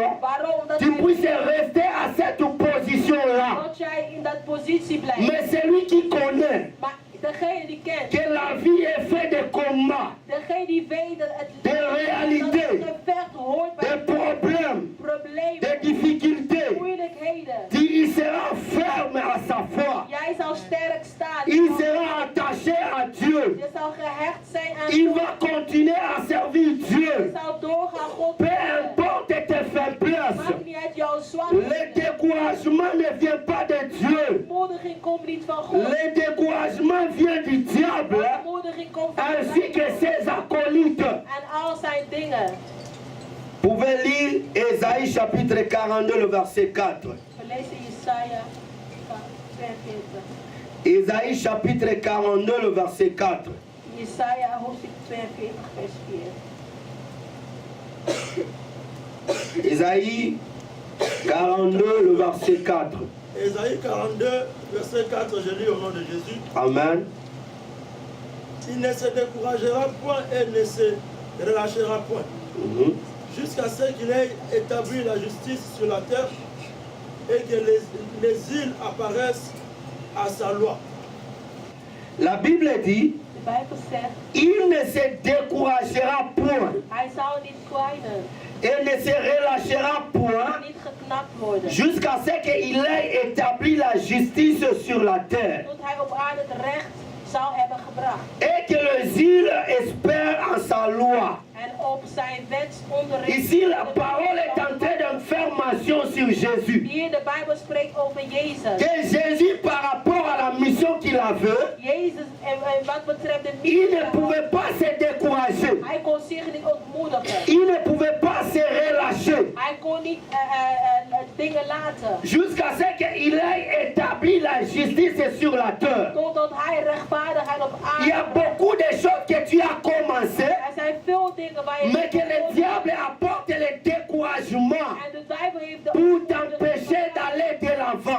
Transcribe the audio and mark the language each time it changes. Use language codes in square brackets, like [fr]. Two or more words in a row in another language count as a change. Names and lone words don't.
[nl] Waarom? Omdat [fr] tu [nl] hij [fr] puisses rester à cette position-là. [nl] dat jij in dat positie blijft. [fr] Mais celui qui connaît [nl] Maar degene die kent, [fr] que la vie est faite de combats, [nl] degene die weet dat het [fr] de réalités, [nl] dat het gevecht hoort bij [fr] de problèmes, [nl] problemen, [fr] de difficultés, [nl] moeilijkheden. [fr] il sera ferme à sa foi. [nl] Jij zal sterk staan. [fr] Il sera attaché à Dieu. [nl] Je zal gehecht zijn aan [fr] Il [nl] God. [fr] va continuer à servir [nl] Je [fr] Dieu. [nl] zal doorgaan God [fr] Peu [nl] dienen. [fr] importe tes faiblesses. [nl] Maakt niet uit jouw [fr] Le [nl] zwakheden. [fr] découragement ne vient pas de Dieu. [nl] Ontmoediging komt niet van God. [fr] Le découragement vient du diable [nl] Ontmoediging komt van [fr] ainsi que [nl] de [fr] ses acolytes. [nl] en al zijn dingen. [fr] Vous pouvez lire Ésaïe chapitre 42, le verset 4. [nl] We lezen Jesaja 42. [fr] Ésaïe chapitre 42, le verset 4. [nl] Jesaja hoofdstuk 42 vers 4. [fr] Ésaïe 42, le verset 4. Ésaïe 42, verset 4, je lis au nom de Jésus. Amen. Il ne se découragera point et ne se relâchera point, Mhm. jusqu'à ce qu'il ait établi la justice sur la terre et que les îles apparaissent à sa loi. La Bible dit, [nl] De Bijbel zegt, [fr] il ne se découragera point [nl] hij zal niet kwijnen, [fr] et ne se relâchera point [nl] niet geknapt worden. [fr] jusqu'à ce qu'il ait établi la justice sur la terre [nl] Tot hij op aarde het recht zal hebben gebracht. [fr] et que les îles espèrent en sa loi. [nl] En op zijn wet onderricht. [fr] Ici, la parole est en train de faire mention sur Jésus. [nl] Hier de Bijbel spreekt over Jezus. [fr] Que Jésus, par rapport à la mission qu'il avait, [nl] Jezus en wat betreft de [fr] il [nl] missie. [fr] ne pouvait pas se décourager. [nl] Hij kon zich niet ontmoedigen. [fr] Il ne pouvait pas se relâcher [nl] Hij kon niet dingen laten. [fr] jusqu'à ce qu'il ait établi la justice sur la terre. [nl] Totdat hij rechtvaardigheid op [fr] Il y a [nl] aarde. [fr] beaucoup de choses que tu as commencé, [nl] Er zijn veel dingen waar je [fr] mais que le diable apporte le découragement [nl] en de duivel heeft de [fr] pour t'empêcher d'aller de l'avant.